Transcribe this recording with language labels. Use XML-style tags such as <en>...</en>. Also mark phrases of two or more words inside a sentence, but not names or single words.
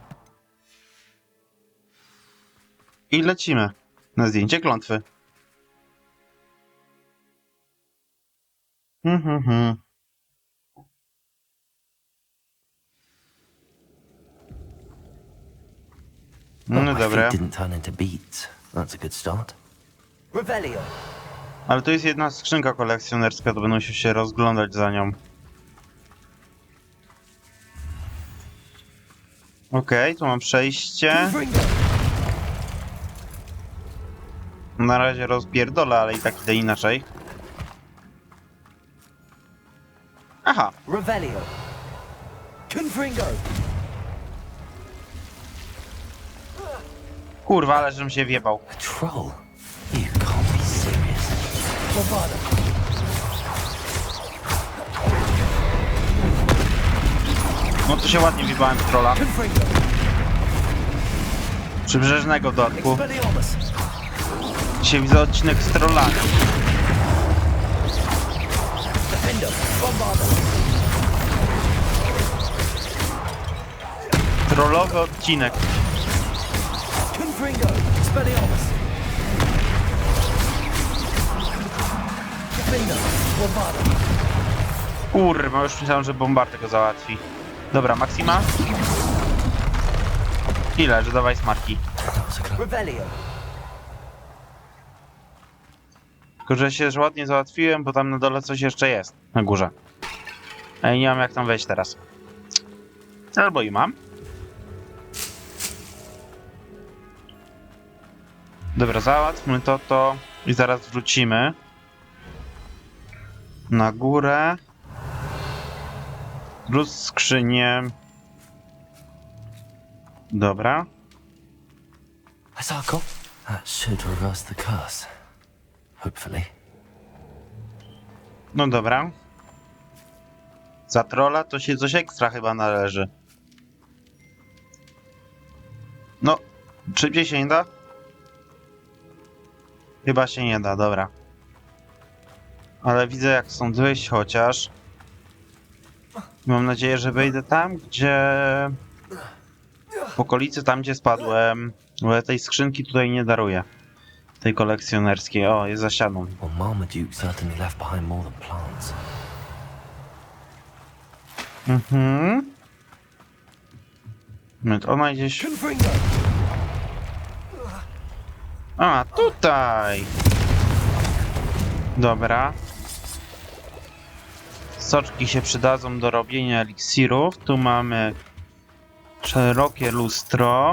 <pl>I lecimy na zdjęcie klątwy. No My dobra.</pl> <en>feet didn't turn into beads. That's a good start.</en> <pl>Revelio. Ale to jest jedna skrzynka kolekcjonerska, to będą się rozglądać za nią. Okej, tu mam przejście. Na razie rozpierdolę, ale i tak idę inaczej. Aha, Revelio. Confringo. kurwa, ale żebym się wjebał.</pl> <en>A troll? You can't be serious. Bravado.</en> <pl>No to się ładnie wjebałem w trolla. Confringo. Przybrzeżnego w dodatku. Expelliarmus. Dzisiaj widzę odcinek z trollami. Defender. Bombarda. Trollowy odcinek. Confringo. Expelliarmus. Defender. Bombarda. Kurwa, już myślałem, że bombardę go załatwi. Dobra, Maxima. Ile, że dawaj smarki. Revelio. Tylko, że się ładnie załatwiłem, bo tam na dole coś jeszcze jest. Na górze. A ja nie mam jak tam wejść teraz. Albo i mam. Dobra, załatwmy to i zaraz wrócimy. Na górę. Plus skrzynię. Dobra.</pl> <en>A circle? That should reverse the curse. Hopefully.</en> <pl>No dobra. Za trolla to się coś ekstra chyba należy. No, szybciej się nie da? Chyba się nie da, dobra. Ale widzę jak stąd wyjść chociaż. Mam nadzieję, że wejdę tam, gdzie... W okolicy, tam gdzie spadłem. Bo ja tej skrzynki tutaj nie daruję. Tej kolekcjonerskiej. O, jest za ścianą.</pl> <en>Well, Marmaduke certainly left behind more than plants. Mhm.</en> <pl>Moment, ona gdzieś... A, tutaj! Dobra. Soczki się przydadzą do robienia eliksirów. Tu mamy szerokie lustro.</pl>